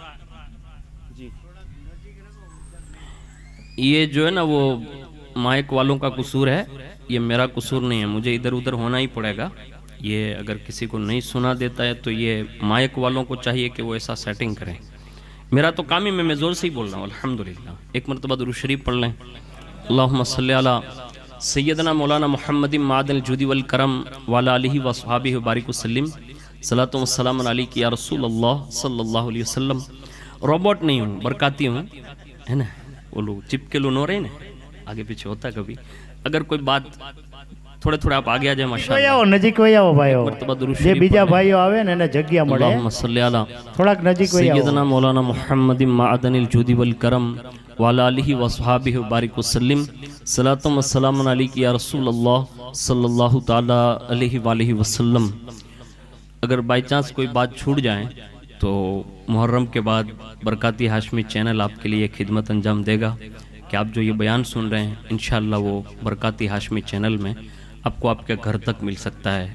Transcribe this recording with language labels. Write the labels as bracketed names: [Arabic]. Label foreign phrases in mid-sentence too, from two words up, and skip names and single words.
[Urdu] یہ جو ہے نا وہ مائک والوں کا قصور ہے، یہ میرا قصور نہیں ہے، مجھے ادھر ادھر ہونا ہی پڑے گا۔ یہ اگر کسی کو نہیں سنا دیتا ہے تو یہ مائک والوں کو چاہیے کہ وہ ایسا سیٹنگ کریں، میرا تو کام ہی میں زور سے ہی بول رہا ہوں الحمدللہ۔ ایک مرتبہ درود شریف پڑھ لیں، [Arabic] اللہم صلی علی سیدنا مولانا محمد معدن الجود والکرم وعلی آلہ وصحابہ وبارک وسلم، صلاۃ و سلام علیک یا رسول اللہ صلی اللہ علیہ وسلم۔ [Urdu] روبوٹ نہیں ہوں، برکاتی ہوں، ہے نا، وہ لوگ چپکے لون ہو رہے ہیں نا، آگے پیچھے ہوتا ہے کبھی، اگر کوئی بات تھوڑے تھوڑے آپ آگے آ جائیں ماشاءاللہ۔ [Gujarati] નજીક વહી આવો ભાઈઓ, [Urdu] مرتبہ درود [Gujarati] જે [Urdu] شریف [Gujarati] બીજા [Urdu] پڑھ لیں۔ [Gujarati] ભાઈઓ આવે ને એને જગ્યા મળે, [Arabic] اللہم صلی علی [Gujarati] થોડાક નજીક વહી આવો। [Arabic] سیدنا مولانا محمد معدن الجود والکرم وعلی آلہ وصحابہ وبارک وسلم، صلاۃ و سلام علیک یا رسول اللہ صلی اللہ تعالی علیہ وآلہ وسلم۔ [Urdu] اگر [English] by chance [Urdu] کوئی بات چھوٹ جائیں تو محرم کے بعد برکاتی ہاشمی چینل آپ کے لیے خدمت انجام دے گا کہ آپ جو یہ بیان سن رہے ہیں انشاءاللہ وہ برکاتی ہاشمی چینل میں آپ کو آپ کے گھر تک مل سکتا ہے۔